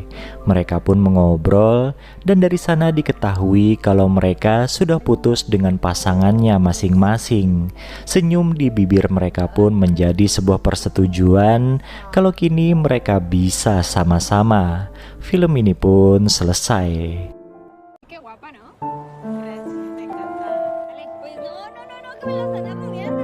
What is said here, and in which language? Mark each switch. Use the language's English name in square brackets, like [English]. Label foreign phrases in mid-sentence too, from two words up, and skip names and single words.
[Indonesian] Mereka pun mengobrol dan dari sana diketahui kalau mereka sudah putus dengan pasangannya masing-masing. Senyum di bibir mereka pun menjadi sebuah persetujuan kalau kini mereka bisa sama-sama. Film ini pun selesai. [Spanish] Qué guapa, ¿no? Gracias, me encanta. Vale, pues no, que me las anda moviendo.